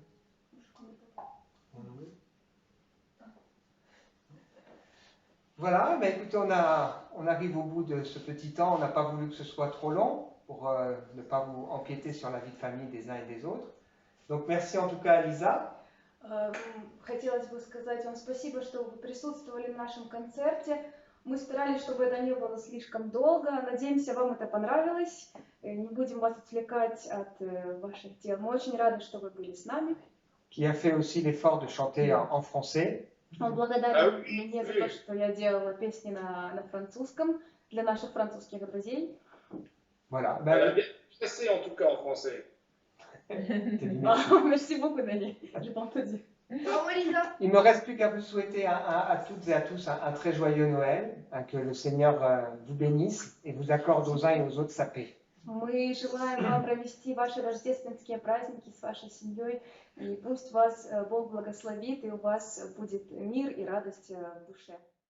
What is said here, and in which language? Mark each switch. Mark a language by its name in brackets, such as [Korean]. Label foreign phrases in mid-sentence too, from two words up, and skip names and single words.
[French] En anglais? Voilà, ben écoutez, on arrive au bout de ce petit temps. On n'a pas voulu que ce soit trop long pour ne pas vous empiéter sur la vie de famille des uns et des autres. Donc merci en tout cas à Lisa. [Russian] Хотелось бы сказать вам спасибо, что вы присутствовали в нашем концерте. Мы старались, чтобы это не было слишком долго. Надеемся, вам это понравилось. Не будем вас отвлекать от ваших дел. Мы очень рады, что вы были с нами. [French] Qui a fait aussi l'effort de chanter en français. [Russian] Он благодарен мне за то, что я делала песни на французском для наших французских друзей. [French] Voilà. Elle a bien passé en tout cas en français. Merci beaucoup, Daniel. J'ai pas entendu. Il ne me reste plus qu'à vous souhaiter à toutes et à tous un très joyeux Noël, que le Seigneur vous bénisse et vous accorde aux uns et aux autres sa paix. [Russian] Мы желаем вам провести ваши рождественские праздники с вашей семьей, и пусть вас Бог благословит, и у вас будет мир и радость в душе.